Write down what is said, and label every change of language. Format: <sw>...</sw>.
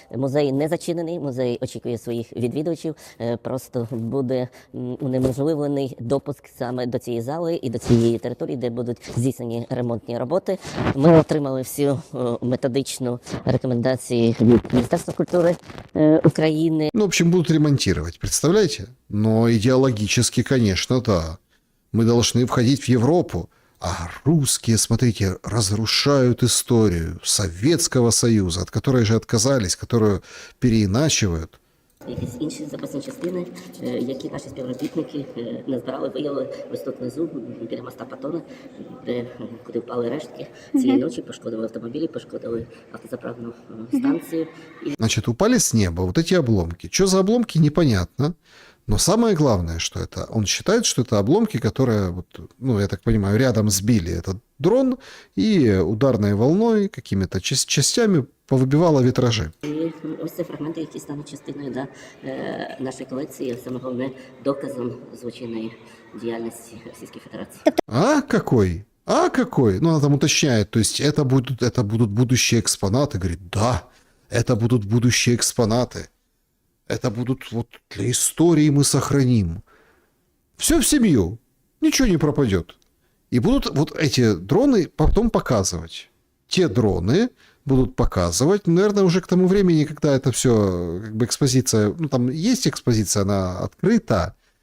<uk>Музей не зачинений, музей очікує своїх відвідувачів, просто буде унеможливлений допуск саме до цієї зали і до цієї території, де будуть здійснені ремонтні роботи. Ми отримали всю методичну рекомендацію від Міністерства культури Украины.</uk> <ru>Ну, в общем, будут ремонтировать, представляете? Но идеологически, конечно, да. Мы должны входить в Европу. А русские, смотрите, разрушают историю Советского Союза, от которой же отказались, которую переиначивают.</ru> <uk>Якісь інші запасні частини, які наші співробітники назбирали, виявили ось тут внизу, біля моста Патона, куди впали рештки. Цієї ночі пошкодили автомобілі, пошкодили автозаправну станцію.</uk> <ru>Значит, упали с неба вот эти обломки. Что за обломки, непонятно. Но самое главное, что это, он считает, что это обломки, которые, вот, ну, я так понимаю, рядом сбили этот дрон и ударной волной, какими-то частями повыбивало витражи.</ru> <uk>І ось це фрагменти, які стануть частиною нашої колекції, саме головне доказом злочинної діяльності Російської Федерації.</uk> <ru>А какой? А какой? Ну, она там уточняет, то есть это будут будущие экспонаты. Говорит, да, это будут будущие экспонаты. Это будут вот для истории мы сохраним. Все в семью. Ничего не пропадет. И будут вот эти дроны потом показывать. Те дроны будут показывать, наверное, уже к тому времени, когда это все, как бы экспозиция, ну, там есть экспозиция, она открыта,</ru>